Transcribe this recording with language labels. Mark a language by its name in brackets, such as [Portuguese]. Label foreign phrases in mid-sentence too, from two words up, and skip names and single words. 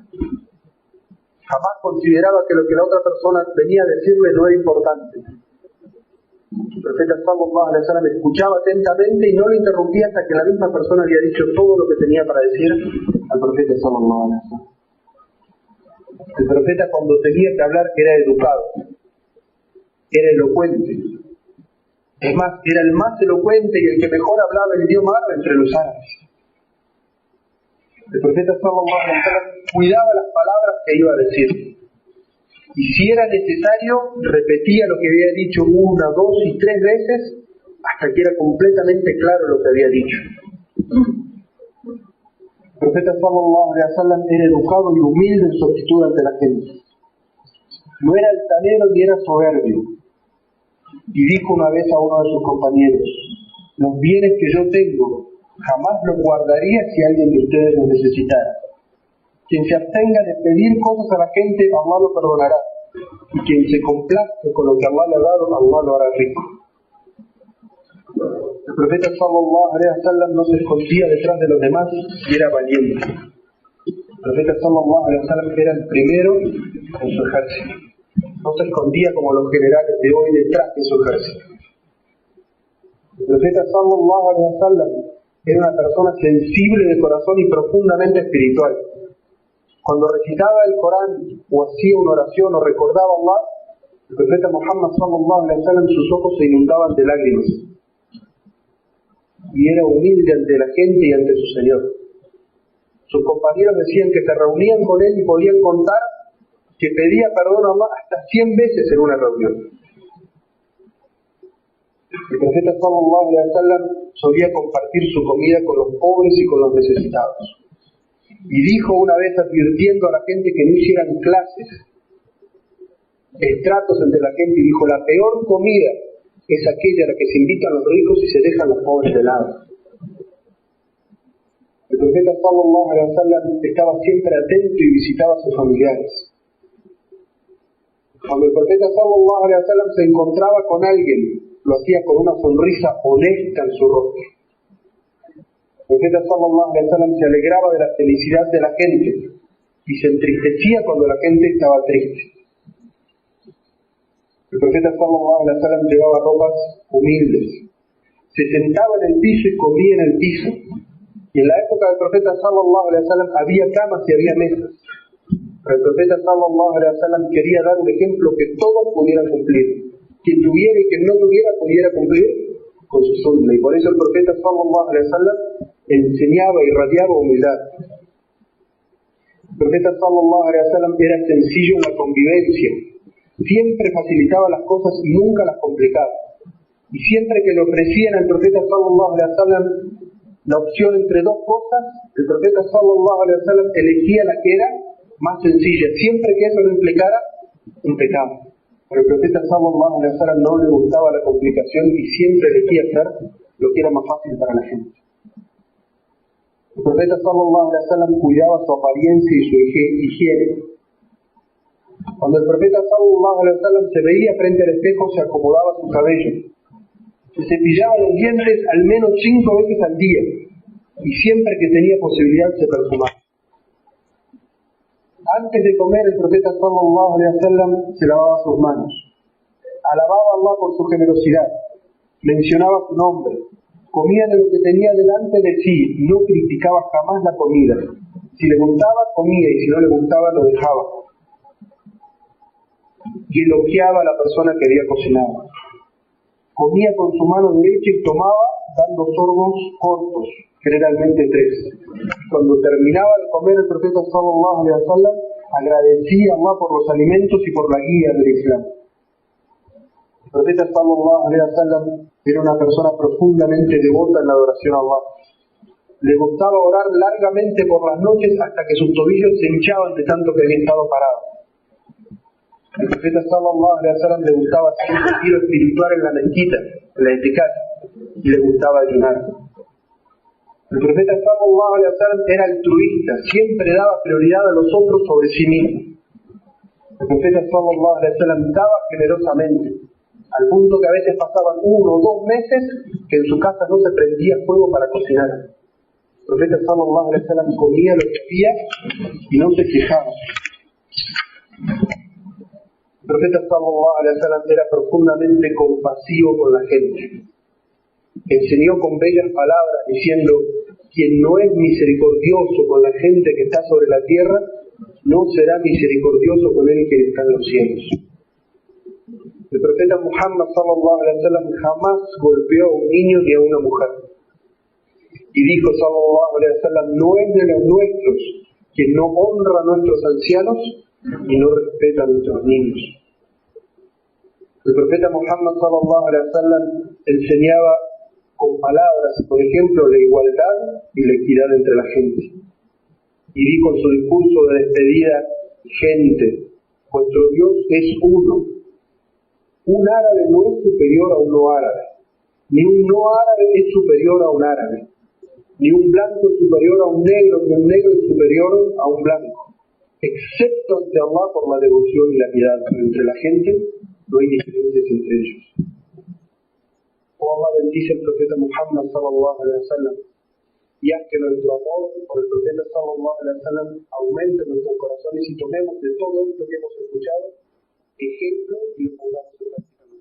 [Spanish] Jamás consideraba que lo que la otra persona venía a decirle no era importante. El profeta [Arabic] صلى الله عليه وسلم [Spanish] escuchaba atentamente y no lo interrumpía hasta que la misma persona había dicho todo lo que tenía para decir al profeta [Arabic] صلى الله عليه وسلم. [Spanish] El profeta, cuando tenía que hablar, era educado, era elocuente. Es más, era el más elocuente y el que mejor hablaba el idioma árabe entre los árabes. El profeta [Arabic] صلى الله عليه وسلم [Spanish] cuidaba las palabras que iba a decir. y si era necesario, repetía lo que había dicho 1, 2 y 3 veces, hasta que era completamente claro lo que había dicho. El profeta [Arabic] صلى الله عليه وسلم [Spanish] era educado y humilde en su actitud ante la gente. No era altanero ni era soberbio. Y dijo una vez a uno de sus compañeros: los bienes que yo tengo jamás los guardaría si alguien de ustedes los necesitara. Quien se abstenga de pedir cosas a la gente, Allah lo perdonará. Y quien se complazca con lo que Allah le ha dado, Allah lo hará rico. El profeta [Arabic] صلى الله عليه وسلم [Spanish] no se escondía detrás de los demás y era valiente. El profeta [Arabic] صلى الله عليه وسلم [Spanish] era el primero en su ejército. No se escondía como los generales de hoy detrás de su ejército. El profeta [Arabic] صلى الله عليه وسلم [Spanish] era una persona sensible de corazón y profundamente espiritual. Cuando recitaba el Corán o hacía una oración o recordaba a Allah, el profeta Muhammad [Arabic] صلى الله عليه وسلم, [Spanish] sus ojos se inundaban de lágrimas. Y era humilde ante la gente y ante su Señor. Sus compañeros decían que se reunían con él y podían contar que pedía perdón a Allah hasta 100 veces en una reunión. El profeta [Arabic] صلى الله عليه وسلم [Spanish] solía compartir su comida con los pobres y con los necesitados. Y dijo una vez, advirtiendo a la gente que no hicieran clases, estratos entre la gente, y dijo: la peor comida es aquella a la que se invitan los ricos y se dejan los pobres de lado. El profeta [Arabic] صلى الله عليه وسلم [Spanish] estaba siempre atento y visitaba a sus familiares. Cuando el profeta [Arabic] صلى الله عليه وسلم [Spanish] se encontraba con alguien, lo hacía con una sonrisa honesta en su rostro. El profeta [Arabic] صلى الله عليه وسلم [Spanish] se alegraba de la felicidad de la gente y se entristecía cuando la gente estaba triste. El profeta [Arabic] صلى الله عليه وسلم [Spanish] llevaba ropas humildes, se sentaba en el piso y comía en el piso. Y en la época del profeta [Arabic] صلى الله عليه وسلم [Spanish] había camas y había mesas. Pero el profeta [Arabic] صلى الله عليه وسلم [Spanish] quería dar un ejemplo que todos pudieran cumplir. Quien tuviera y quien no tuviera pudiera cumplir con su sunna. Y por eso el profeta [Arabic] صلى الله عليه وسلم [Spanish] enseñaba y irradiaba humildad. El profeta [Arabic] صلى الله عليه وسلم [Spanish] era sencillo en la convivencia. Siempre facilitaba las cosas y nunca las complicaba. Y siempre que le ofrecían al profeta [Arabic] صلى الله عليه وسلم [Spanish] la opción entre dos cosas, el profeta [Arabic] صلى الله عليه وسلم [Spanish] elegía la que era más sencilla, siempre que eso no implicara un pecado. Pero el profeta [Arabic] صلى الله عليه وسلم [Spanish] no le gustaba la complicación y siempre elegía hacer lo que era más fácil para la gente. El profeta [Arabic] صلى الله عليه وسلم [Spanish] cuidaba su apariencia y su higiene. Cuando el profeta [Arabic] صلى الله عليه وسلم [Spanish] se veía frente al espejo, se acomodaba su cabello. Se cepillaba los dientes al menos 5 veces al día y siempre que tenía posibilidad se perfumaba. Antes de comer, el profeta [Arabic] صلى الله عليه وسلم [Spanish] se lavaba sus manos. Alababa a Allah por su generosidad, mencionaba su nombre, comía de lo que tenía delante de sí, no criticaba jamás la comida. Si le gustaba, comía, y si no le gustaba, lo dejaba. Y elogiaba a la persona que había cocinado. Comía con su mano derecha y tomaba dando sorbos cortos, generalmente 3. Cuando terminaba de comer, el profeta [Arabic] صلى الله عليه وسلم [Spanish] agradecía a Allah por los alimentos y por la guía del Islam. El profeta [Arabic] صلى الله عليه وسلم [Spanish] era una persona profundamente devota en la adoración a Allah. Le gustaba orar largamente por las noches hasta que sus tobillos se hinchaban de tanto que había estado parado. El profeta [Arabic] صلى الله عليه وسلم [Spanish] le gustaba hacer un retiro espiritual en la mezquita, en la itikaf, y le gustaba ayunar. El profeta [Arabic] صلى الله عليه وسلم [Spanish] era altruista, siempre daba prioridad a los otros sobre sí mismo. El profeta [Arabic] صلى الله عليه وسلم [Spanish] daba generosamente, al punto que a veces pasaban 1 o 2 meses que en su casa no se prendía fuego para cocinar. El profeta [Arabic] صلى الله عليه وسلم [Spanish] comía lo que había y no se quejaba. El profeta [Arabic] صلى الله عليه وسلم [Spanish] era profundamente compasivo con la gente. Enseñó con bellas palabras diciendo: quien no es misericordioso con la gente que está sobre la tierra, no será misericordioso con él que está en los cielos. El profeta Muhammad [Arabic] صلى الله عليه وسلم [Spanish] jamás golpeó a un niño ni a una mujer. Y dijo [Arabic] صلى الله عليه وسلم: [Spanish] no es de los nuestros quien no honra a nuestros ancianos y no respeta a nuestros niños. El profeta Muhammad [Arabic] صلى الله عليه وسلم [Spanish] enseñaba con palabras, por ejemplo, la igualdad y la equidad entre la gente. Y dijo en su discurso de despedida: gente, vuestro Dios es uno. Un árabe no es superior a un no árabe, ni un no árabe es superior a un árabe, ni un blanco es superior a un negro, ni un negro es superior a un blanco, excepto ante Allah por la devoción y la piedad. Pero entre la gente no hay diferencias entre ellos. Oh, Allah bendice al profeta Muhammad [Arabic] صلى الله عليه وسلم, [Spanish] y haz que nuestro amor por el profeta [Arabic] صلى الله عليه وسلم [Spanish] aumente en nuestros corazones y tomemos de todo esto que hemos escuchado ejemplo y lo pongamos en práctica.